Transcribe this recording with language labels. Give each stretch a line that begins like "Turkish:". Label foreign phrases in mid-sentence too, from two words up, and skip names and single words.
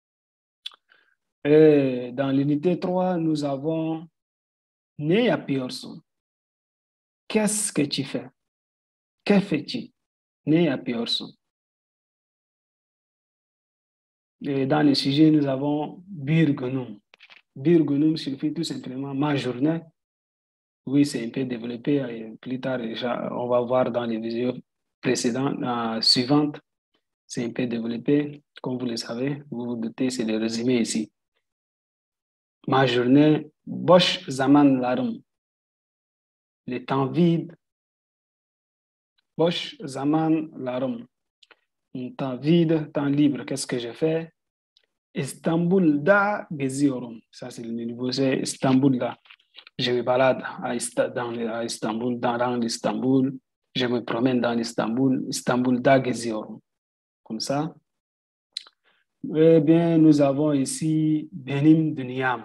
French: Et dans l'unité 3, nous avons
Turkish: Ne yapıyorsun?
French: Qu'est-ce que tu fais? Que fais-tu?
Turkish: Ne yapıyorsun?
French: Et dans le sujet, nous avons
Turkish: Bir günüm. Bir günüm
French: signifie tout simplement ma journée. Oui, c'est un peu développé. Et plus tard, on va voir dans les vidéos précédentes, suivantes. C'est un peu développé. Comme vous le savez, vous vous doutez, c'est le résumé ici. Ma journée,
Turkish: boş zamanlarım.
French: Le temps vide.
Turkish: Boş zamanlarım.
French: Temps vide, temps libre. Qu'est-ce que je fais?
Turkish: İstanbul'da geziyorum.
French: Ça, c'est le niveau, c'est Istanbul'da. Je me balade à Istanbul, dans l'Istanbul. Je me promène dans l'Istanbul,
Turkish: Istanbul'da geziyorum.
French: Comme ça. Eh bien, nous avons ici
Turkish: Benim Dünyam.